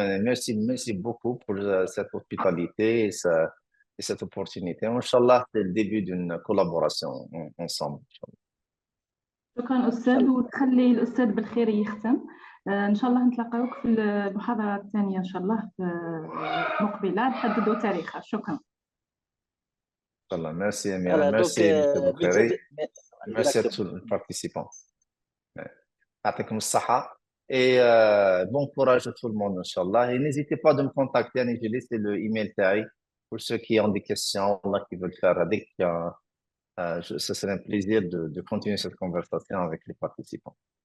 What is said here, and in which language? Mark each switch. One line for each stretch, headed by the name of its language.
French: Merci beaucoup pour cette hospitalité et cette opportunité. Inch'Allah, c'est le début d'une collaboration ensemble.
Arabic: شكرا أستاذ وتخلي الأستاذ بالخير يختم. إن شاء الله نتلاقاوك في المحاضرة الثانية إن شاء الله مقبلة نحددوا تاريخها. شكرا.
French: Merci Amira, merci M. Boukhari, merci à tous les participants.
Arabic: يعطيكم الصحة
French: et bon courage à tout le monde Inch'Allah et n'hésitez pas de me contacter, j'ai laissé le email
Arabic: تاعي
French: pour ceux qui ont des questions qui veulent faire avec ce serait un plaisir de continuer cette conversation avec les participants.